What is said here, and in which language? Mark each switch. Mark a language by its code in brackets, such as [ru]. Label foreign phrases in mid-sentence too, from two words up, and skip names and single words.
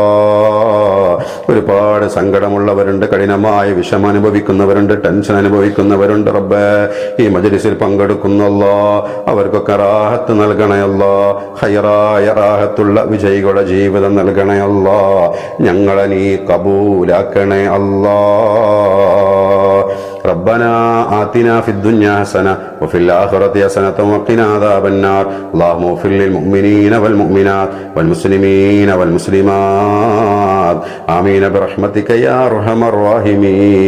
[ml] ഒരുപാട് സങ്കടമുള്ളവരുണ്ട്, കഠിനമായ വിഷം അനുഭവിക്കുന്നവരുണ്ട്, ടെൻഷൻ അനുഭവിക്കുന്നവരുണ്ട് റബ്ബേ. ഈ മജ്‌ലിസിൽ പങ്കെടുക്കുന്നല്ലോ, അവർക്കൊക്കെ റാഹത്ത് നൽകണേ അല്ലാ. ഖൈറായ റാഹത്തുള്ള വിജയികളുടെ ജീവിതം നൽകണേ അല്ലാ. ഞങ്ങളെ നീ കബൂലാക്കണേ അല്ലാ. [ar] ربنا آتنا في الدنيا حسنة وفي الآخرة حسنة وقنا عذاب النار. اللهم اغفر للمؤمنين والمؤمنات والمسلمين والمسلمات آمين برحمتك يا أرحم الراحمين.